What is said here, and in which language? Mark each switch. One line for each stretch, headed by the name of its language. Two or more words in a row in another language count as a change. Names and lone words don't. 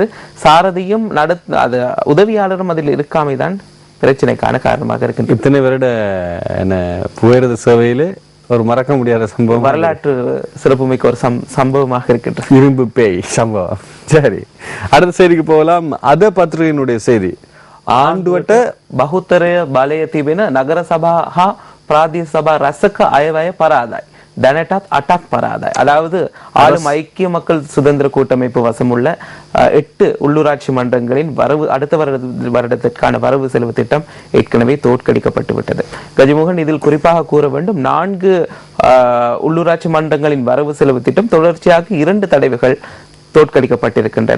Tamil: சாரதியும் உதவியாளரும் அதில் இருக்காமைதான் பிரச்சனைக்கான காரணமாக இருக்கின்றது. இத்தனை வருட புகையிரத சேவையில ஒரு மறக்க முடியாத சம்பவம், வரலாற்று சிறப்புமிக்க ஒரு சம்பவமாக இருக்கின்றது. இரும்பு பேய் சம்பவம். சரி, அடுத்த செய்திக்கு போகலாம். அத பத்திரிகையினுடைய செய்தி.
Sinhala: ආණ්ඩුවට බහුතරය බලය තිබෙන නගර සභා හා ප්‍රාදේශ සභා රැසක අයවැය පරාදයි. දැනටත් 8ක් පරාදයි.
Tamil: அதாவது ஆளும் ஐக்கிய மக்கள் சுதந்திர கூட்டமைப்பு வசமுள்ள 8 உள்ளூராட்சி மன்றங்களின் அடுத்த வருடத்திற்கான வரவு செலவு திட்டம் ஏற்கனவே தோற்கடிக்கப்பட்டு விட்டது. கஜமோகன், இதில் குறிப்பாக கூற வேண்டும், 4 உள்ளூராட்சி மன்றங்களின் வரவு செலவு திட்டம் தொடர்ச்சியாக 2 தடவைகள் தோற்கடிக்கப்பட்டிருக்கின்றன.